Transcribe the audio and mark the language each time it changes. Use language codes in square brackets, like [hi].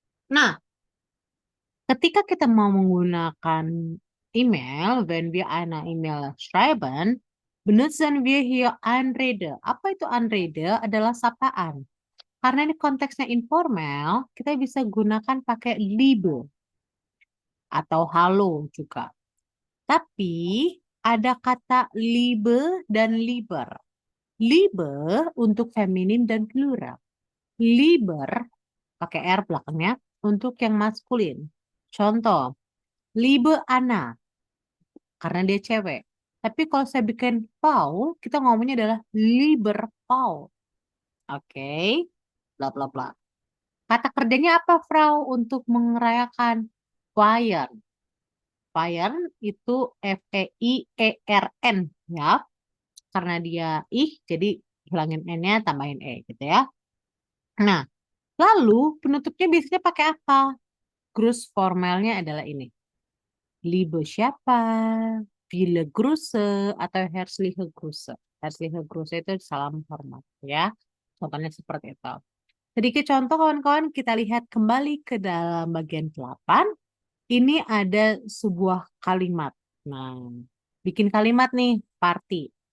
[id] Nah, ketika kita mau menggunakan email, [de] wenn wir eine E-Mail schreiben, benutzen wir hier Anrede. [id] Apa itu Anrede? Adalah sapaan. Karena ini konteksnya informal, kita bisa gunakan pakai liebe atau halo juga. Tapi ada kata liebe dan lieber. Liebe untuk feminim dan plural. Lieber pakai R belakangnya untuk yang maskulin. Contoh, liebe Anna karena dia cewek. Tapi kalau saya bikin Paul, kita ngomongnya adalah lieber Paul. Oke, bla bla bla. Kata kerjanya apa, Frau, untuk merayakan Feiern? Feiern itu F-E-I-E-R-N ya. Karena dia jadi hilangin N-nya, tambahin E gitu ya. Nah, lalu penutupnya biasanya pakai apa? Grus formalnya adalah ini. Liebe siapa? [de] Viele Grüße atau herzliche Grüße. [id] Herzliche Grüße itu salam hormat ya. Contohnya seperti itu. Sedikit contoh kawan-kawan, kita lihat kembali ke dalam bagian 8. Ini ada sebuah kalimat. Nah, bikin kalimat nih, party.